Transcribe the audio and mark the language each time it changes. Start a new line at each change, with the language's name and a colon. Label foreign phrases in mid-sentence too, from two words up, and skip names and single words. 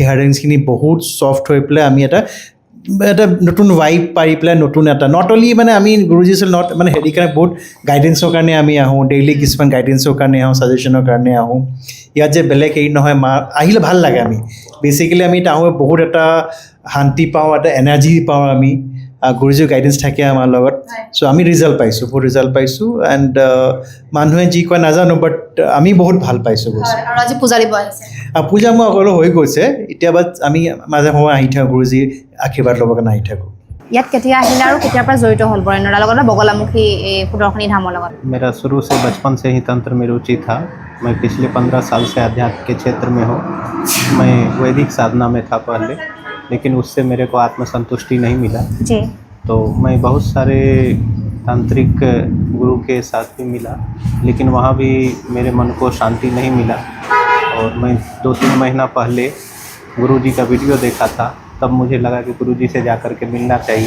Assamese: হাৰ্ডেলছখিনি বহুত ছফ্ট হৈ পেলাই আমি এটা নতুন ভাইব পাৰি পেলাই নতুন এটা
English: not only
Assamese: মানে আমি গুৰুজী নট মানে হেৰি কাৰণে বহুত গাইডেঞ্চৰ কাৰণে আমি আহোঁ ডেইলি কিছুমান গাইডেঞ্চৰ কাৰণে আহোঁ ছাজেশ্যনৰ কাৰণে আহোঁ ইয়াত যে বেলেগ হেৰি নহয় আহিলে ভাল লাগে আমি বেচিকেলি আমি আহোঁ বহুত এটা শান্তি পাওঁ এটা এনাৰ্জি পাওঁ আমি গুৰুজীৰ গাইডেঞ্চ থাকে আমাৰ লগত চ' আমি ৰিজাল্ট পাইছোঁ বহুত ৰিজাল্ট পাইছোঁ এণ্ড মানুহে যি কয় নাজানো বাট আমি বহুত ভাল পাইছোঁ আৰু আজি পূজা দিব আহিছে পূজা মোৰ আগলৈ হৈ গৈছে এতিয়া বাট আমি মাজে সময়ে আহি থাকোঁ গুৰুজীৰ আশীৰ্বাদ ল'বৰ কাৰণে আহি থাকোঁ ইয়াত কেতিয়া আহিলে আৰু কেতিয়াৰ পৰা জড়িত হ'ল বৰেণ্যৰ লগত বগলামুখী এই সুদৰ্শিনী ধামৰ লগত
Hindi: मेरा शुरू से बचपन से ही तंत्र में रुचि था मैं पिछले 15 साल से अध्यात्म के क्षेत्र में हूँ मैं वैदिक साधना में था पहले लेकिन उससे मेरे को आत्मसंतुष्टि नहीं मिला जी तो मैं बहुत सारे तांत्रिक गुरु के साथ भी मिला लेकिन वहाँ भी मेरे मन को शांति नहीं मिला और मैं 2-3 महीना पहले गुरुजी का वीडियो देखा था तब मुझे लगा कि गुरुजी से जाकर के मिलना चाहिए